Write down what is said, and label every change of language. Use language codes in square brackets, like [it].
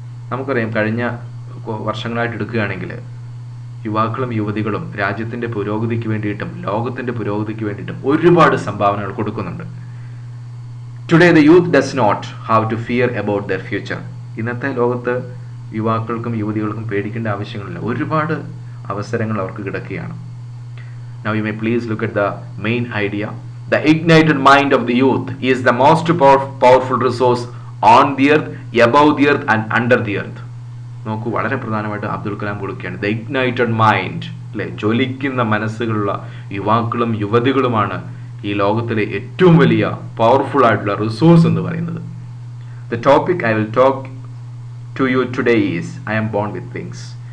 [ml] നമുക്കറിയാം, കഴിഞ്ഞ വർഷങ്ങളായിട്ട് എടുക്കുകയാണെങ്കിൽ യുവാക്കളും യുവതികളും രാജ്യത്തിൻ്റെ പുരോഗതിക്ക് വേണ്ടിയിട്ടും ലോകത്തിൻ്റെ പുരോഗതിക്ക് വേണ്ടിയിട്ടും ഒരുപാട് സംഭാവനകൾ കൊടുക്കുന്നുണ്ട്. [en] Today the youth does not have to fear about their future. [ml] ഇന്നത്തെ ലോകത്ത് യുവാക്കൾക്കും യുവതികൾക്കും പേടിക്കേണ്ട ആവശ്യങ്ങളില്ല, ഒരുപാട് അവസരങ്ങൾ അവർക്ക് കിടക്കുകയാണ്. [en] Now you may please look at the main idea. The ignited mind of the youth is the most powerful resource on the earth, above the earth and under the earth. [ml] നോക്കൂ, വളരെ പ്രധാനമായിട്ട് അബ്ദുൽ കലാം കൊടുക്കുകയാണ്. [en] the ignited mind, [ml] അല്ലെ, ജ്വലിക്കുന്ന മനസ്സുകളുള്ള യുവാക്കളും യുവതികളുമാണ് ഈ ലോകത്തിലെ ഏറ്റവും വലിയ പവർഫുൾ ആയിട്ടുള്ള റിസോഴ്സ് എന്ന് പറയുന്നത്. [en] The topic I will talk to you today is I am born with wings.